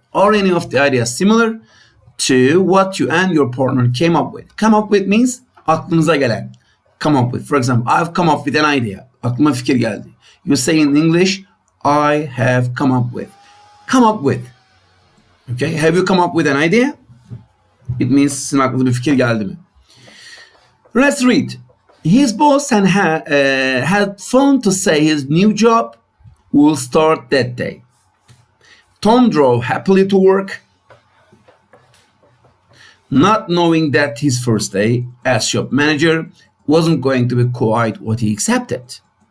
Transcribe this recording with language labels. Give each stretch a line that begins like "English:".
English: Are any of the ideas similar to what you and your partner came up with? Come up with means
Turkish: aklınıza gelen.
English: Come up with. For example, I've come up with an idea.
Turkish: Aklıma fikir geldi.
English: You say in English, I have come up with. Come up with. Okay, have you come up with an idea? It means
Turkish: sizin aklınıza bir fikir geldi mi?
English: Let's read. His boss had phoned to say his new job will start that day. Tom drove happily to work, not knowing that his first day as shop manager wasn't going to be quite what he accepted.